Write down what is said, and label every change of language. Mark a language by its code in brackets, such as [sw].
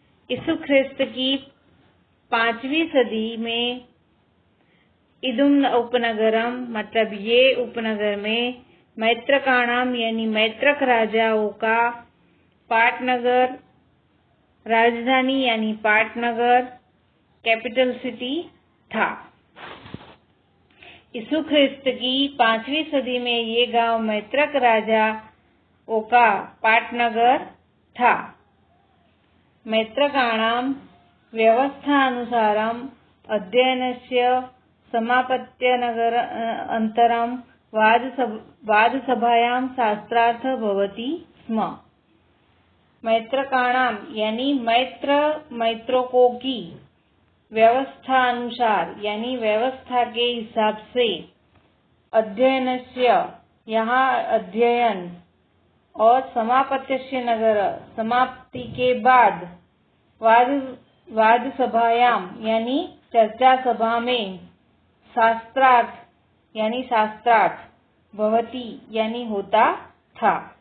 [hi] यीशु ख्रिस्त की 5वीं सदी में [sa] इदुम उपनगरम [hi] मतलब ये उपनगर में मैत्रकाणाम यानी मैत्रक राजाओं का पाटनगर, राजधानी यानी पाटनगर, कैपिटल सिटी था। यीशु ख्रिस्त की 5वीं सदी में ये गांव मैत्रक राजाओं का पाटनगर था। [sa] मैत्रकाणां व्यवस्थानुसारम् अध्ययनस्य समापत्य नगर अंतरम वादसभायां शास्त्रार्थ भवति स्म। [hi] मैत्रकाणाम यानी मैत्रों की व्यवस्था अनुसार यानी व्यवस्था के हिसाब से [sa] अध्ययनस्य [hi] यहाँ अध्ययन और समापत्यस्य नगर समाप्ति के बाद [sa] वाद सभायाम [hi] यानी चर्चा सभा में शास्त्रार्थ यानी शास्त्रार्थ भवति यानी होता था।